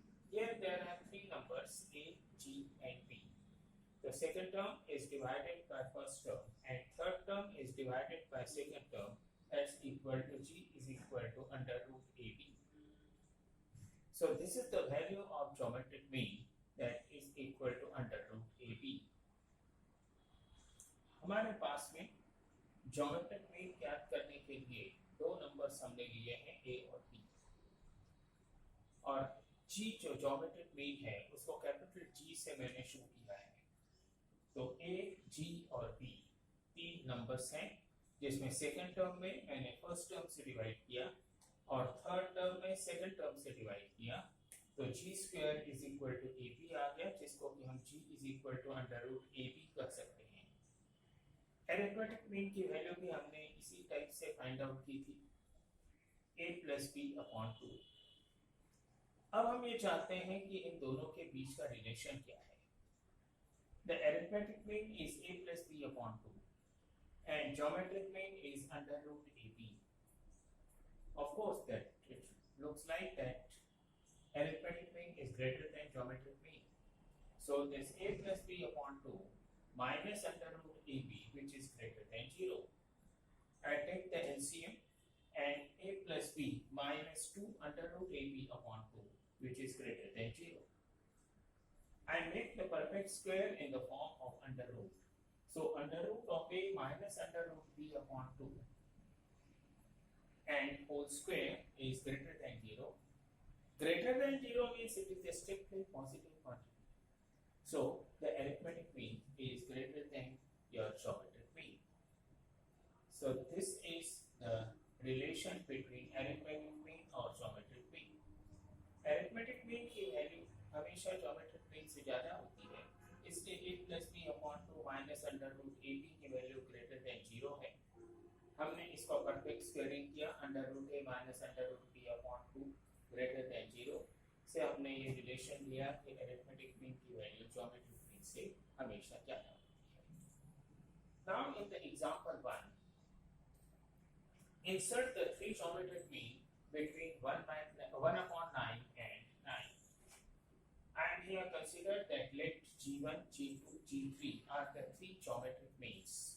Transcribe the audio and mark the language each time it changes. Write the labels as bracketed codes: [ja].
[en] Here there are three numbers a, g and b. The second term is divided by first term and third term is divided by second term, that's equal to g is equal to under root ab. So this is the value of geometric mean, that is equal to under root ab. [hi] हमारे पास में geometric mean ज्ञात करने के लिए दो numbers हमने लिए हैं a और b, और g जो geometric mean है उसको कैपिटल G से मैंने शो किया है. तो a, g और b तीन नंबर्स हैं, जिसमें सेकंड टर्म में मैंने फर्स्ट टर्म से डिवाइड किया और थर्ड टर्म में सेकंड टर्म से डिवाइड किया. तो g square is equal to ab आ गया, जिसको कि हम g is equal to under root ab कर सकते हैं. अरिथमेटिक मीन की वैल्यू भी हमने इसी टाइप से फाइंड आउट की थी, a प्लस बी अपॉन 2. अब हम ये चाहते हैं कि इन दोनों के बीच का रिलेशन क्या है. [en] The arithmetic mean is a plus B upon 2 and geometric mean is under root ab. Of course that it looks like that arithmetic mean is greater than geometric mean. So this a plus b upon 2 minus under root ab, which is greater than 0. I take the LCM and a plus b minus 2 under root ab upon 2, which is greater than 0. I make the perfect square in the form of under root. So under root of a minus under root b upon 2 and whole square is greater than 0. Greater than 0 means it is a strictly positive quantity. So the arithmetic mean is greater than your geometric mean. So this is the relation between arithmetic mean और geometric mean. [hi] Arithmetic mean की value हमेशा geometric mean से ज़्यादा होती है, इसलिए [en] a plus b upon 2 minus under root ab [hi] की value greater than 0 है. हमने इसको परफेक्ट स्क्वायरिंग किया, under root a minus under root b upon 2 greater than 0 से हमने ये रिलेशन लिया कि अरिथमेटिक मीन की वैल्यू ज्योमेट्रिक मीन से हमेशा ज़्यादा होती है. [en] Now in the example 1, insert the three geometric mean between 1 upon 9 and 9. And here consider that let g1, g2, g3 are the three geometric means.